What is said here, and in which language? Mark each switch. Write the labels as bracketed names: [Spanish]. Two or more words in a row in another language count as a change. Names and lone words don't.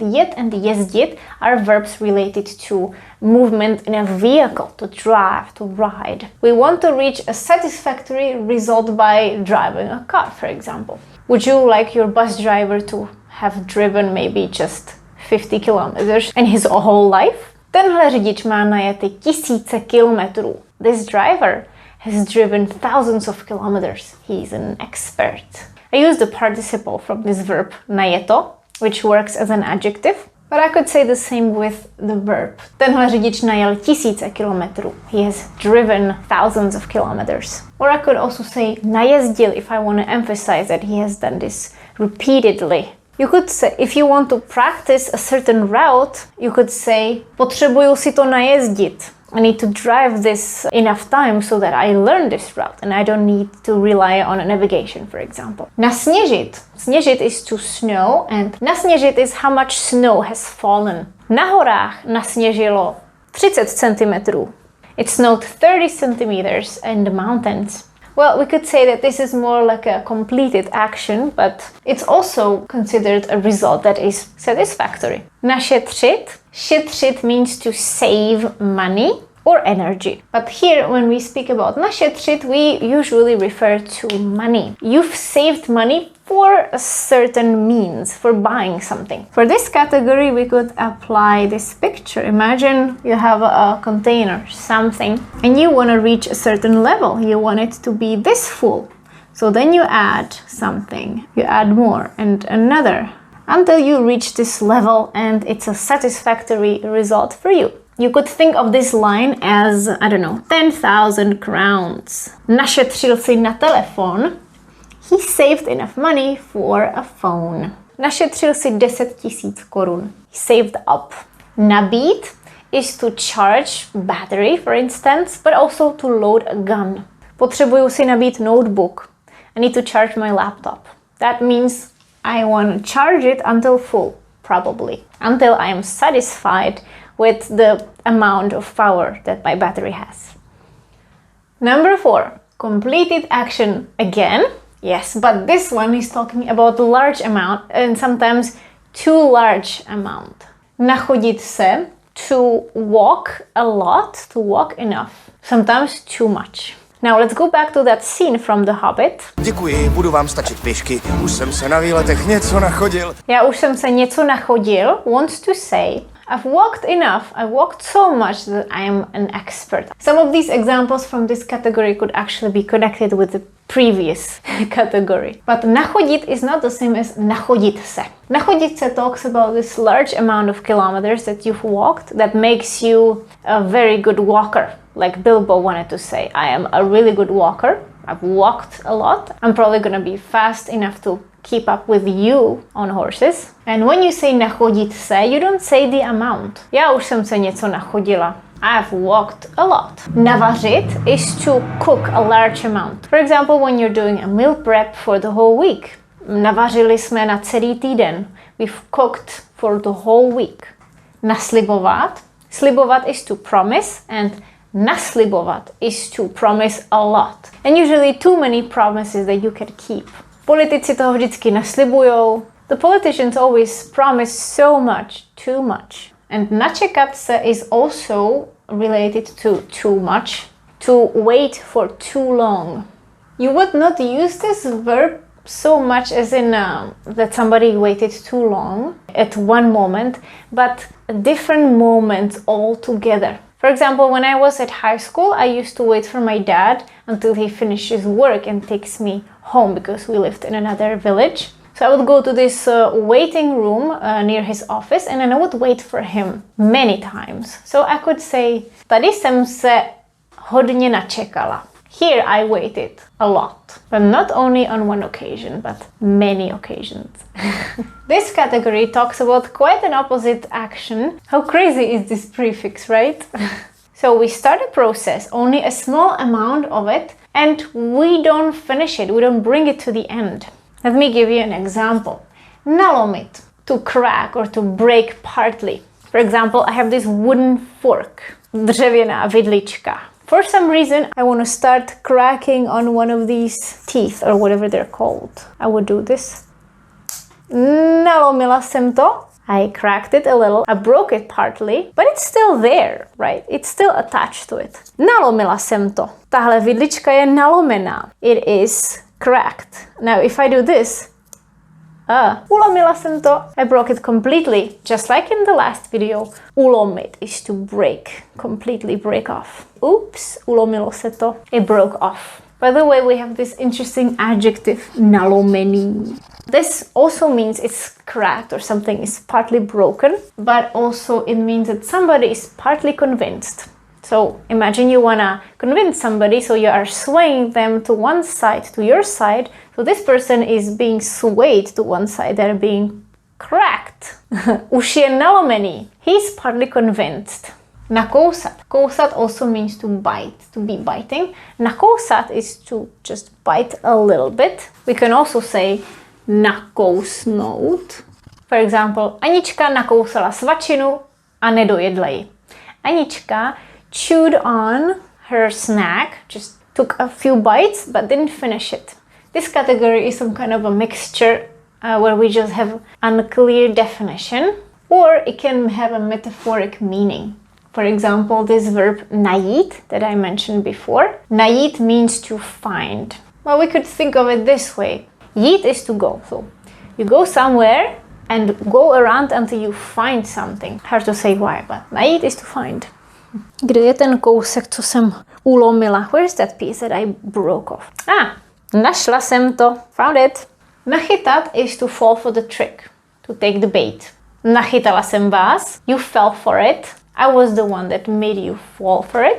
[English] Jet and jezdit are verbs related to movement in a vehicle, to drive, to ride. We want to reach a satisfactory result by driving a car, for example. Would you like your bus driver to have driven maybe just 50 kilometers in his whole life? [Czech] Tenhle řidič má najety tisíce kilometrů. [English] This driver has driven thousands of kilometers. He's an expert. I use the participle from this verb najeto, which works as an adjective, but I could say the same with the verb. [Czech] Tenhle řidič najel tisíce kilometrů. [English] He has driven thousands of kilometers. Or I could also say najezdil if I want to emphasize that he has done this repeatedly. You could say, if you want to practice a certain route, you could say [Czech] potřebuju si to najezdit. [English] I need to drive this enough time so that I learn this route and I don't need to rely on a navigation, for example. Nasněžit. Sněžit is to snow, and nasněžit is how much snow has fallen. [Czech] Na horách nasněžilo 30 centimetrů. [English] It snowed 30 centimeters in the mountains. Well, we could say that this is more like a completed action, but it's also considered a result that is satisfactory. Našetřit. Šetřit means to save money or energy. But here, when we speak about našetřit, we usually refer to money. You've saved money for a certain means, for buying something. For this category, we could apply this picture. Imagine you have a container, something, and you want to reach a certain level. You want it to be this full. So then you add something, you add more and another, until you reach this level and it's a satisfactory result for you. You could think of this line as, 10,000 crowns. [Czech] Našetřil si na telefon. [English] He saved enough money for a phone. [Czech] Našetřil si 10,000 korun. [English] He saved up. Nabít is to charge battery, for instance, but also to load a gun. [Czech] Potřebuju si nabít notebook. [English] I need to charge my laptop. That means I want to charge it until full, probably. Until I am satisfied with the amount of power that my battery has. Number 4. Completed action again. Yes, but this one is talking about a large amount and sometimes too large amount. [Czech] Nachodit se, [English] to walk a lot, to walk enough. Sometimes too much. Now let's go back to that scene from The Hobbit. [Czech] Děkuji, budu vám stačit pěšky. Už jsem se na výletech něco nachodil. Já už jsem se něco nachodil [English] wants to say I've walked enough, I walked so much that I am an expert. Some of these examples from this category could actually be connected with the previous category. But nachodit is not the same as [Czech] nachodit se. Nachodit se [English] talks about this large amount of kilometers that you've walked that makes you a very good walker. Like Bilbo wanted to say, I am a really good walker. I've walked a lot. I'm probably gonna be fast enough to keep up with you on horses. And when you say [Czech] nachodit se, [English] you don't say the amount. [Czech] Já už jsem se něco nachodila. [English] I've walked a lot. Navařit is to cook a large amount. For example, when you're doing a meal prep for the whole week. [Czech] Navařili jsme na celý týden. [English] We've cooked for the whole week. Naslibovat. Slibovat is to promise, and naslibovat is to promise a lot. And usually too many promises that you can keep. [Czech] Politici toho vždycky naslibujou. [English] The politicians always promise so much, too much. And [Czech] načekat se [English] is also related to too much, to wait for too long. You would not use this verb so much as in that somebody waited too long at one moment, but different moments all together. For example, when I was at high school, I used to wait for my dad until he finishes work and takes me home because we lived in another village. So I would go to this waiting room near his office and then I would wait for him many times. So I could say, [Czech] tady jsem se hodně načekala. [English] Here I waited a lot, but not only on one occasion, but many occasions. This category talks about quite an opposite action. How crazy is this prefix, right? So we start a process, only a small amount of it, and we don't finish it, we don't bring it to the end. Let me give you an example. Nalomit, to crack or to break partly. For example, I have this wooden fork, [Czech] dřevěná vidlička. [English] For some reason, I want to start cracking on one of these teeth or whatever they're called. I would do this. [Czech] Nalomila jsem to. [English] I cracked it a little. I broke it partly, but it's still there, right? It's still attached to it. [Czech] Nalomila jsem to. Tahle vidlička je nalomená. [English] It is cracked. Now, if I do this, [Czech] ulomila jsem to. [English] I broke it completely, just like in the last video. Ulomit is to break, completely break off. Oops, [Czech] ulomilo se to. [English] It broke off. By the way, we have this interesting adjective, nalomený. This also means it's cracked or something is partly broken, but also it means that somebody is partly convinced. So imagine you wanna convince somebody, so you are swaying them to one side, to your side. So this person is being swayed to one side, they're being cracked. [Czech] Už je nalomený. [English] He's partly convinced. Nakousat. Kousat also means to bite, to be biting. Nakousat is to just bite a little bit. We can also say nakousnout. For example, [Czech] Anička nakousala svačinu a nedojedla ji. [English] Anička chewed on her snack, just took a few bites but didn't finish it. This category is some kind of a mixture where we just have unclear definition, or it can have a metaphoric meaning. For example, this verb najít that I mentioned before. Najít means to find. Well, we could think of it this way. Jít is to go. So you go somewhere and go around until you find something. Hard to say why, but najít is to find. [Czech] Kde je ten kousek, co jsem ulomila? [English] Where's that piece that I broke off? [Czech] Našla jsem to. [English] Found it. Nachytat is to fall for the trick, to take the bait. [Czech] Nachytala jsem vás. [English] You fell for it. I was the one that made you fall for it.